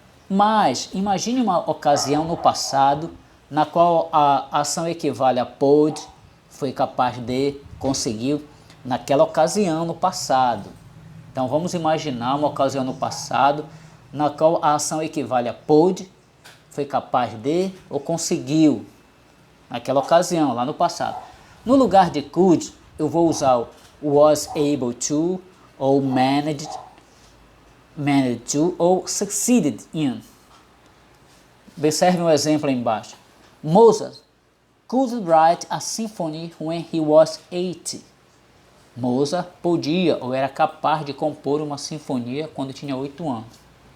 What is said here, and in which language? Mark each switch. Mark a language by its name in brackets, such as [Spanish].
[Portuguese] Mas imagine uma ocasião no passado na qual a ação equivale a pôde, foi capaz de, conseguiu, naquela ocasião no passado. Então vamos imaginar uma ocasião no passado na qual a ação equivale a pôde, foi capaz de ou conseguiu, naquela ocasião, lá no passado. No lugar de could, eu vou usar o was able to, ou managed to, ou succeeded in. Observe um exemplo aí embaixo. [English] Mozart could write a symphony when he was 80. [Portuguese] Mozart podia ou era capaz de compor uma sinfonia quando tinha 8 anos.